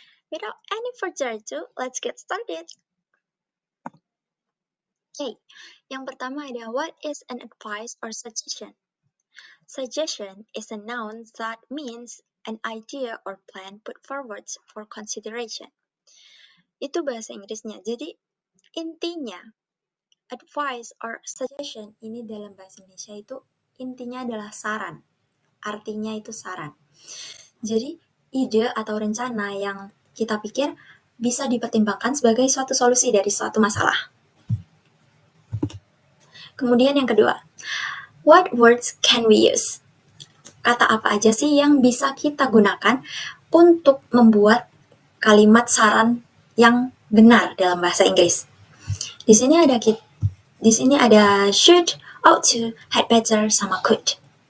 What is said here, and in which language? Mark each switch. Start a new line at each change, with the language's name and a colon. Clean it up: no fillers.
English: Without any further ado, let's get started. Okay,
Indonesian: yang pertama ada
English: what is an advice or suggestion? Suggestion is a noun that means an idea or plan put forward for consideration.
Indonesian: Itu bahasa Inggrisnya. Jadi intinya advice or suggestion ini dalam bahasa Indonesia itu intinya adalah saran. Artinya itu saran. Jadi ide atau rencana yang kita pikir bisa dipertimbangkan sebagai suatu solusi dari suatu masalah. Kemudian yang kedua,
English: what words can we use?
Indonesian: Kata apa aja sih yang bisa kita gunakan untuk membuat kalimat saran yang benar dalam bahasa Inggris? Di sini ada should, ought to, had better, sama could.